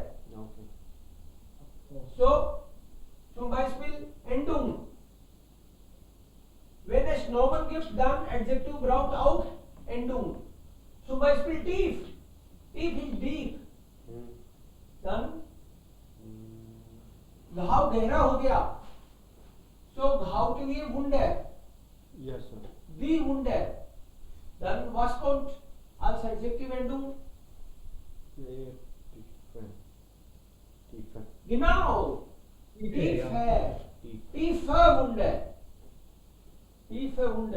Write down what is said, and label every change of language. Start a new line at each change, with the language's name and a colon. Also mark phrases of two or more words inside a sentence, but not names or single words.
English: Okay.
German: So zum Beispiel Endung. Wenn es Nomen gibt, dann Adjektiv braucht auch Endung. Zum Beispiel tief. Tief ist deep. Hmm.
Hindi: Dann घाव गहरा हो गया. So घाव के लिए Wunde.
English: Yes, sir.
German: Die Wunde. Dann was kommt als Adjektiv Endung? Tiefen. Tiefen. Genau. Tiefe. Tiefe Wunde. Tiefe Wunde.